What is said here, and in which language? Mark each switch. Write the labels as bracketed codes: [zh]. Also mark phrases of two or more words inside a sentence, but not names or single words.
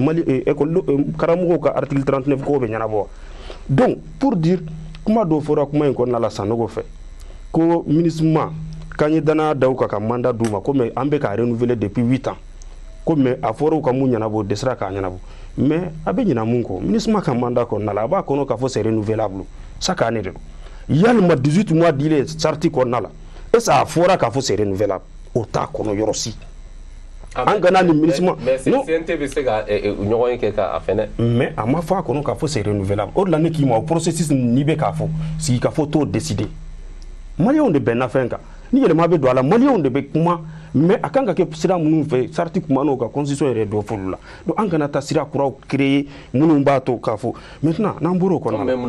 [bm] karamɔgɔw ka article 39 ko bɛ ɲɛnabɔ wa [fr] donc pour dire [bm] kuma dɔ fɔra kuma in kɔnɔna la Sanogo fɛ ko MINUSMA k'an ye danaya da u kan ka mandat d'u ma ko mais an bɛ k'a renouveler [fr] depuis 8 ans [bm] ko mais a fɔra u ka mun ɲɛnabɔ o dɛsɛra k'a ɲɛnabɔ mais a bɛ ɲina mun kɔ MINUSMA ka mandat kɔnɔna la a b'a kɔnɔ k'a fɔ [fr] c'est renouvelable chaque année [bm] de don yalima 18 mois dilen sarti kɔnɔna la [fr] est-ce que [bm] a fɔra k'a fɔ [fr] c'est renouvelable [bm] o t'a kɔnɔ yɔrɔ si an kana ni MINUSMA mais CNT bɛ se ka ɲɔgɔn kɛ k'a fɛnɛ mais a ma fɔ a kɔnɔ k'a fɔ [fr] c'est renouvelable [bm] o de la ne k'i ma o processus n'i bɛ k'a fɔ sigikafɔ t'o décider maliyɛnw de bɛnna fɛn kan ni yɛlɛma bɛ don a la maliyɛnw de bɛ kuma mais a kan ka kɛ sira minnu fɛ sarti kuma n'o ka constitution yɛrɛ dɔ fɔlɔ la donc an kana taa sira kuraw créer minnu b'a to k'a fɔ maintenant n'an bɔra o kɔnɔ